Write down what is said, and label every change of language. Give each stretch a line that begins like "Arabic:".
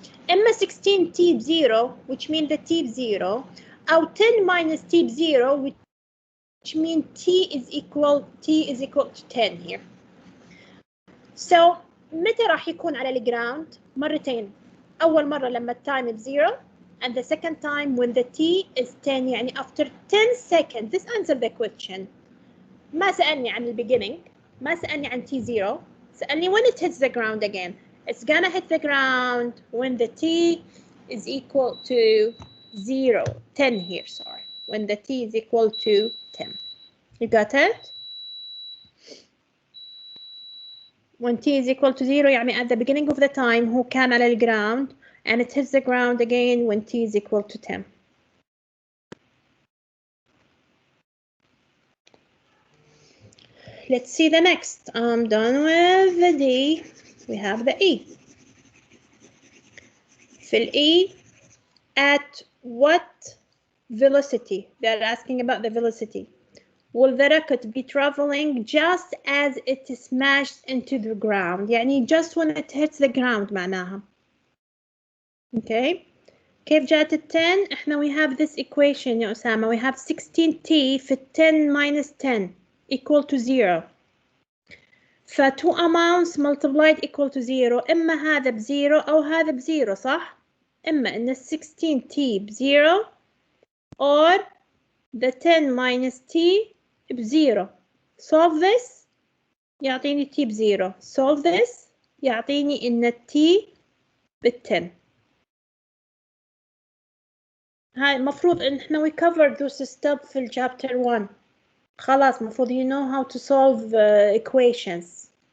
Arabic: إما
English: 16 T 0, which means the T 0,
Arabic: أو
English: 10 minus T 0, which means T is equal to 10 here. So
Arabic: متى راح يكون على الجراوند؟ مرتين. أول مرة لما التايم بزيرو
English: and the second time when the t is 10
Arabic: يعني
English: after 10 seconds. This answer the question.
Arabic: ما سألني عن البيجينينج، ما سألني عن t0، سألني
English: when it hits the ground again. It's gonna hit the ground when the t is equal to 0, 10 here, sorry. When the t is equal to 10. You got it? When t is equal to 0
Arabic: يعني
English: at the beginning of the time
Arabic: هو كان على الجراوند
English: and it hits the ground again when t is equal to 10. Let's see the next. I'm done with the D. We have the E.
Arabic: في ال
English: E, at what velocity? They're asking about the velocity. Will the rocket be traveling just as it is smashed into the ground?
Arabic: يعني
English: just when it hits the ground
Arabic: معناها.
English: Okay.
Arabic: كيف جات ال 10؟ احنا
English: we have this equation
Arabic: يا أسامة.
English: We have 16t
Arabic: في
English: 10 minus 10 equal to 0.
Arabic: ف
English: two amounts multiplied equal to 0.
Arabic: إما هذا بزيرو أو هذا بزيرو صح؟ إما إن ال 16t بزيرو
English: or the 10 minus t
Arabic: بزيرو.
English: Solve this
Arabic: يعطيني
English: t
Arabic: بزيرو.
English: Solve this
Arabic: يعطيني إن
English: t
Arabic: بال10. هاي المفروض إن إحنا
English: we covered this step
Arabic: في chapter 1. خلاص المفروض
English: you know how to solve equations.